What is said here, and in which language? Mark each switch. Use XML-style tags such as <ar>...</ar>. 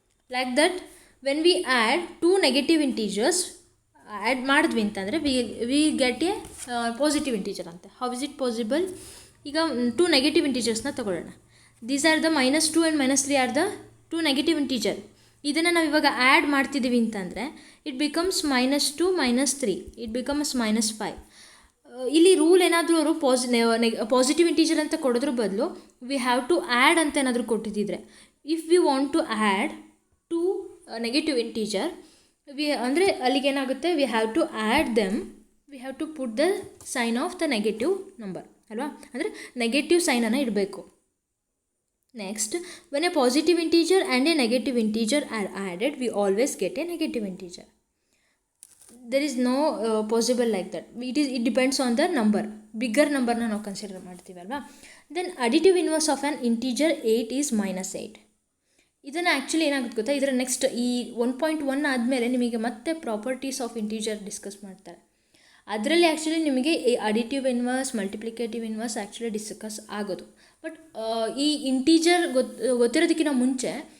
<en>Like that, when we add 2 negative integers add</en> <kn>ಮಾಡಿದ್ವಿ ಅಂತಂದರೆ</kn> <en>we get a positive integer ಅಂತ. How is it possible?</en> <kn>ಈಗ 2 negative ಇಂಟೀಜರ್ಸ್ನ ತಗೊಳ್ಳೋಣ.</kn> <en>These are the -2 and -3 are the 2 negative integer.</en> <kn>ಇದನ್ನು ನಾವು ಇವಾಗ add ಮಾಡ್ತಿದ್ದೀವಿ ಅಂತಂದರೆ</kn> <en>it becomes</en> <kn>-2 -3, ಇಟ್ ಬಿಕಮ್ಸ್ -5. ಇಲ್ಲಿ ರೂಲ್ ಏನಾದರೂ ಅವರು ಪಾಸಿಟಿವ್ ಇಂಟೀಜರ್ ಅಂತ ಕೊಡೋದ್ರ ಬದಲು</kn> <en>we have to add ಅಂತ ಏನಾದರೂ ಕೊಟ್ಟಿದ್ದಿದ್ರೆ, if we want to add 2 negative integer ಅಂದರೆ ಅಲ್ಲಿಗೇನಾಗುತ್ತೆ, we have to add them, we have to put the sign of the negative number ಅಲ್ವಾ,</en> <kn>ಅಂದರೆ ನೆಗೆಟಿವ್ ಸೈನನ್ನು ಇಡಬೇಕು.</kn> <en>Next, when a positive integer and a negative integer are added, we always get a negative integer. There is no possible like that. It depends on the number. Bigger number</en> <kn>na ನಾವು consider ಮಾಡ್ತೀವಿ ಅಲ್ವಾ.</kn> <en>Then additive inverse of an integer 8 is -8.</en> <kn>ಇದನ್ನು actually ಏನಾಗುತ್ತೆ ಗೊತ್ತಾ, ಇದರ next ಈ 1.1 ಆದಮೇಲೆ ನಿಮಗೆ ಮತ್ತೆ ಪ್ರಾಪರ್ಟೀಸ್ ಆಫ್ ಇಂಟೀಜರ್ ಡಿಸ್ಕಸ್ ಮಾಡ್ತಾರೆ. ಅದರಲ್ಲಿ ಆ್ಯಕ್ಚುಲಿ ನಿಮಗೆ additive inverse, multiplicative inverse actually discuss ಆಗೋದು. ಬಟ್ ಈ ಇಂಟೀಜರ್ ಗೊತ್ತಿರೋದಕ್ಕಿಂತ ಮುಂಚೆ</kn>